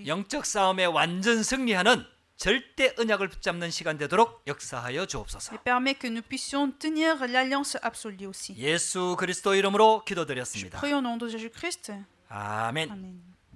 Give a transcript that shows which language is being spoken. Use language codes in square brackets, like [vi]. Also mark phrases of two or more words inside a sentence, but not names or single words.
[ko] 영적 싸움에 완전 승리하는 절대 언약을 붙잡는 시간 되도록 역사하여 주옵소서. [fr] Et permet que nous puissions tenir l'alliance absolue aussi. [ko] 예수 그리스도 이름으로 기도드렸습니다. [fr] Prions au nom de Jésus-Christ. [ko] 아멘. [fr] Amen.